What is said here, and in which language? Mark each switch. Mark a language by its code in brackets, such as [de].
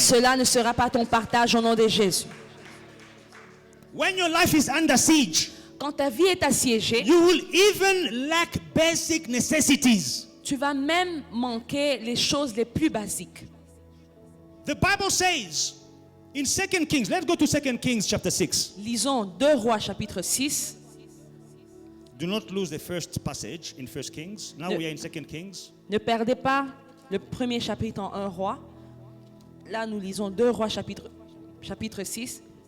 [fr] Cela ne sera pas ton partage au nom de Jésus. [en] When your life is under siege, [fr] Quand ta vie est assiégée, [en] you will even lack basic necessities. [fr] tu vas même manquer les choses les plus basiques. [en] The Bible says in 2 Kings, let's go to 2 Kings chapter 6. [fr] Lisons 2 Rois chapitre 6. [en] Do not lose the first passage in 1 Kings. Now we are in 2 Kings. [fr] Ne perdez pas le premier chapitre en 1 Roi. Là, nous lisons 2 Rois chapitre 6,